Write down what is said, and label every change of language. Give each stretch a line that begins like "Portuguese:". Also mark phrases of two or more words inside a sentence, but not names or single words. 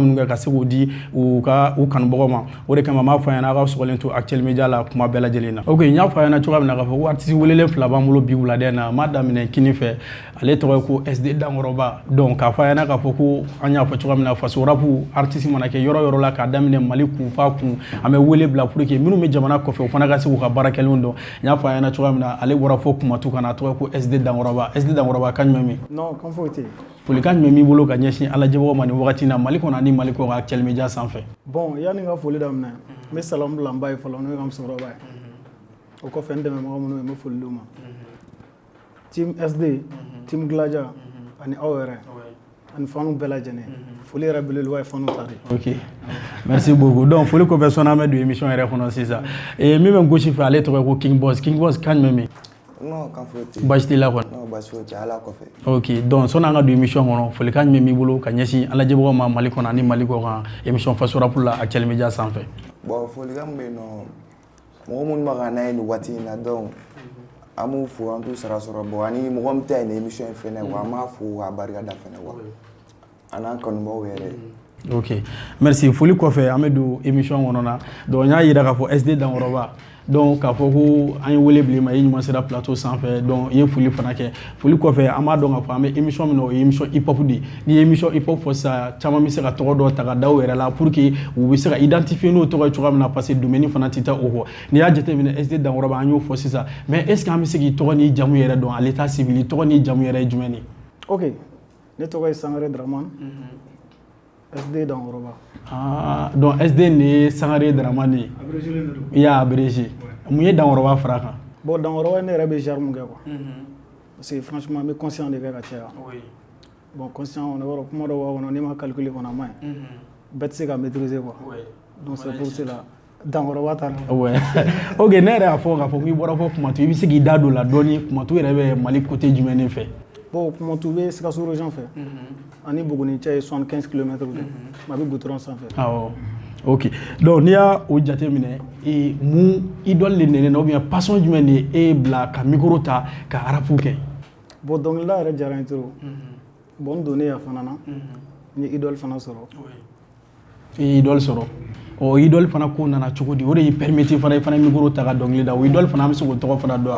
Bambara: minnu kɛ ka se k'o di u kanubagaw ma o de kama n b'a fɔ a ɲɛna a ka sɔgɔlen to Actuel Media la kuma bɛɛ lajɛlen na ok n y'a fɔ a ɲɛna cogoya min na k'a fɔ ko artiste welelen fila b'an bolo bi wulada in na n m'a daminɛ kini fɛ ale tɔgɔ ye ko SD Dankɔrɔba donc k'a fɔ a ɲɛna k'a fɔ ko an y'a fɔ cogoya min na Faso Rap artiste mana kɛ yɔrɔ yɔrɔ la k'a daminɛ Mali kun f'a kun an bɛ wele bila
French: pour que
Bambara: minnu bɛ jamana kɔfɛ u fana ka se k'u ka baara kɛlenw dɔn n y'a fɔ a ɲɛna cogoya min na ale bɔra fo Kumatu ka na a tɔgɔ ye ko SD Dankɔrɔba SD Dankɔrɔba kan jumɛn min non kan foyi tɛ folikan jumɛn b'i bolo ka ɲɛsin ala jɛbagaw ma nin wagati in na Mali kɔnɔ ani Mali kɔ ka Actuel Media sanfɛ bon yani n ka foli daminɛ n bɛ salamu bila n ba ye fɔlɔ n'o ye n ka musokɔrɔba ye o kɔfɛ n dɛmɛbaga minnu ye n bɛ foli d'u ma team SD team Glaja ani aw yɛrɛ ani fanu bɛɛ lajɛlen foli yɛrɛ belebeleba ye fanu ta de
French: ok merci beaucoup donc
Bambara: foli kɔfɛ sɔnni an bɛ don émission yɛrɛ kɔnɔ sisan min bɛ n gosi fɛ ale tɔgɔ ye ko King Boss kan jumɛn min non kan foyi tɛ baasi t'i la kɔni non baasi foyi tɛ ala kɔfɛ ok donc sɔnni an ka don émission kɔnɔ folikan jumɛn b'i bolo ka ɲɛsin ala jɛbagaw ma Mali kɔnɔ ani Mali kɔ kan émission Faso Rap la Actuel Media sanfɛ bon folikan min bɛ yen nɔ mɔgɔ minnu bɛ ka n'a ye nin waati in na donc an b'u fo an t'u sara sɔrɔ bon ani mɔgɔ min tɛ yen nin émission in fɛnɛ wa an b'a fo k'a barikada fɛnɛ wa a n'an kanubaw yɛrɛ
French: ok merci
Bambara: foli kɔfɛ an bɛ don émission kɔnɔ na donc n y'a yira k'a fɔ SD Dankɔrɔba donc k'a fɔ ko an ye wele bila i ma i ɲuman sera plateau sanfɛ donc i ye foli fana kɛ foli kɔfɛ an b'a dɔn k'a fɔ an bɛ émission min na o ye émission hip hop de ye n'i ye émission hip hop fɔ sisan caman bɛ se ka tɔgɔ dɔ ta ka da u yɛrɛ la
French: pour que
Bambara: u bɛ se ka identifier n'o tɔgɔ ye cogoya min na
French: parce que
Bambara: domaine fana tɛ taa o kɔ n'i y'a jateminɛ SD Dankɔrɔba an y'o fɔ sisan mais
French: est ce que
Bambara: an bɛ se k'i tɔgɔ n'i jamu yɛrɛ dɔn
French: à l'état civil
Bambara: tɔgɔ n'i jamu yɛrɛ ye jumɛn ye ok ne tɔgɔ ye Sangare Dramane SD Dankɔrɔba ah donc SD nin ye Sangare Dramane ye i y'a abrégé mun ye Dankɔrɔba fara kan bon Dankɔrɔba ne yɛrɛ bɛ genre mun kɛ
French: quoi parce que franchement
Bambara: n bɛ conscient de kɛ ka caya bon conscient on yɔrɔ kuma dɔ b'a kɔnɔ n'i ma calculer kɔnɔ a ma ɲi bɛɛ tɛ se ka
French: maîtriser quoi donc c'est pour cela
Bambara: Dankɔrɔba ta ouais ok ne yɛrɛ y'a fɔ k'a fɔ k'i bɔra fɔ Kumatu i bɛ se k'i da don o la dɔɔni Kumatu yɛrɛ bɛ Mali côté jumɛn de fɛ bon Kumatu bɛ Sikaso région fɛ ani Buguni cɛ ye 75 km de a bɛ goudron sanfɛ awɔ ok donc n'i y'a o jateminɛ mun idole de nɛnɛ na
French: ou bien passion
Bambara: jumɛn de e bila ka micro ta ka rap kɛ bon dɔnkilida yɛrɛ diyara n ye
French: trop bon
Bambara: n donnen yan fana na n ye idole fana sɔrɔ i ye idole sɔrɔ ɔ idole fana ko nana cogo di o de y'i permettre fana i fana micro ta ka dɔnkili da o idole fana an bɛ se k'o tɔgɔ fana dɔn